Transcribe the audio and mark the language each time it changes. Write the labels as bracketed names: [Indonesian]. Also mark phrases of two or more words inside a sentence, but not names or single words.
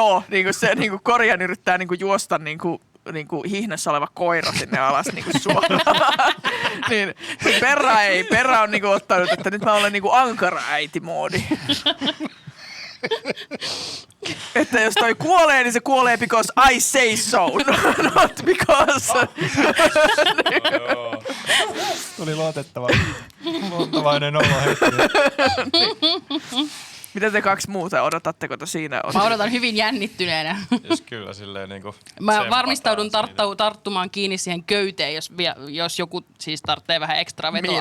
[Finnish] joo, niinku se niinku Korjaan yrittää niinku juosta niinku hihnassa oleva koira sinne alas niinku suoraan. Niin Perra on niinku ottanut, että nyt mä olen niinku ankara äitimoodi. Että jos toi kuolee, niin se kuolee [English] because I say so, not because... [Finnish] Tuli luottavainen olo hetki. Mitä te kaksi muuta, odotatteko te siinä? Mä odotan hyvin jännittyneenä. Jos kyllä silleen niinku Mä tsempataan varmistaudun siitä. tarttumaan kiinni siihen köyteen, jos joku siis tarvitsee vähän ekstra vetoapua.